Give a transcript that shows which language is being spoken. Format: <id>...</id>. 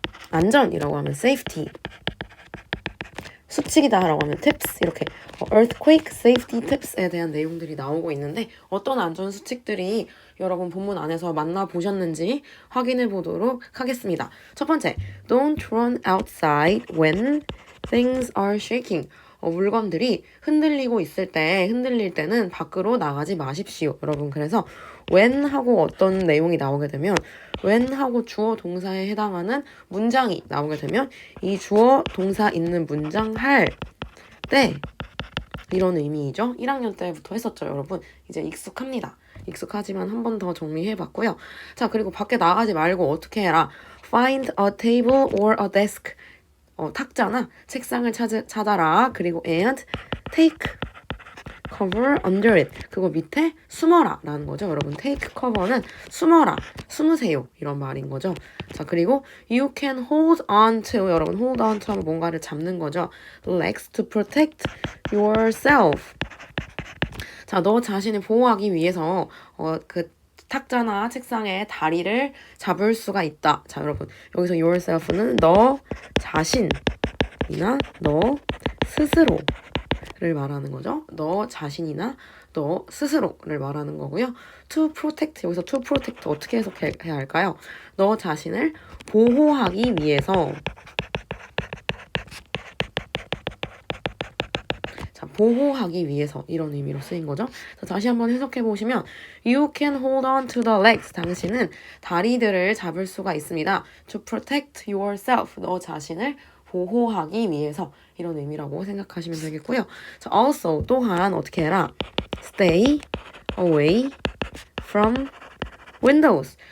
<ko>안전이라고 하면 safety. 수칙이다라고 하면 tips. 이렇게</ko> <en>earthquake safety tips</en> <ko>에 대한 내용들이 나오고 있는데 어떤 안전 수칙들이 여러분 본문 안에서 만나보셨는지 확인해 보도록 하겠습니다. 첫 번째,</ko> <en>don't run outside when things are shaking.</en> <ko>물건들이 흔들릴 때는 밖으로 나가지 마십시오. 여러분, 그래서 when 하고 어떤 내용이 나오게 되면 when 하고 주어 동사에 해당하는 문장이 나오게 되면 이 주어 동사 있는 문장 할 때 이런 의미이죠. 1학년 때부터 했었죠, 여러분. 이제 익숙합니다. 익숙하지만 한 번 더 정리해봤고요. 자, 그리고 밖에 나가지 말고 어떻게 해라.</ko> <en>Find a table or a desk.</en> <ko>탁자나 책상을 찾아라. 그리고</ko> <en>and take cover under it.</en> <ko>그거 밑에 숨어라 라는 거죠. 여러분,</ko> <en>take cover</en> <ko>는 숨어라, 숨으세요 이런 말인 거죠. 자, 그리고</ko> <en>you can hold on to.</en> <ko>여러분,</ko> <en>hold on to</en> <ko>하면 뭔가를 잡는 거죠.</ko> <en>legs to protect yourself.</en> <ko>자, 너 자신을 보호하기 위해서 그 탁자나 책상에 다리를 잡을 수가 있다. 자, 여러분, 여기서 yourself는 너 자신이나 너 스스로를 말하는 거죠. 너 자신이나 너 스스로를 말하는 거고요. to protect, 여기서 to protect 어떻게 해석해야 할까요? 너 자신을 보호하기 위해서. 보호하기 위해서 이런 의미로 쓰인 거죠. 자, 다시 한번 해석해 보시면</ko> <en>You can hold on to the legs.</en> <ko>당신은 다리들을 잡을 수가 있습니다.</ko> <en>To protect yourself.</en> <ko>너 자신을 보호하기 위해서 이런 의미라고 생각하시면 되겠고요. 자, also 또한 어떻게 해라?</ko> <en>Stay away from windows.</en>